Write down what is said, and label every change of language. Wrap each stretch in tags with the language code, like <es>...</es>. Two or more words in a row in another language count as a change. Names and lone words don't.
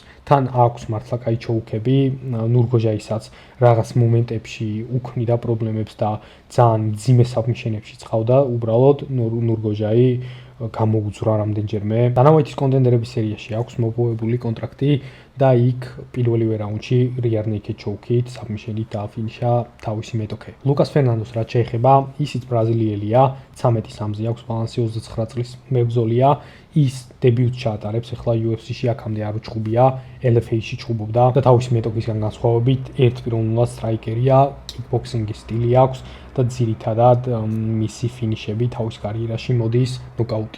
<ka>თან აქვს მართლა კაი ჩოუქები, ნურგოჟაისაც რაღაც მომენტებში უქმნიდა პრობლემებს და ძალიან მძიმე submission-ებში წყავდა, უბრალოდ ნურგოჟაი გამოუძვრა რამდენჯერმე. დანავაითის კონტენდერების სერიაში აქვს მოპოვებული კონტრაქტი და იქ პირველივე რაუნდში</ka> <en>rear naked choke-</en> <ka>ით submission-ით დააფინიშა თავისი მეტოქე. ლუკას ფერნანდოს რაც შეეხება, ისიც ბრაზილიელია, 13-3-ზე აქვს ბალანსი, 29 წლის მებრძოლია. ის დებიუტს ჩაატარებს ახლა UFC-ში, აქამდე არ უჩხუბია, LFA-ში ჩხუბობდა და თავისი მეტოქისგან განსხვავებით, ერთპიროვნულად სტრაიკერია, კიკბოქსინგის სტილი აქვს და ძირითადად მისი ფინიშები თავის კარიერაში მოდის ნოკაუტით.</ka>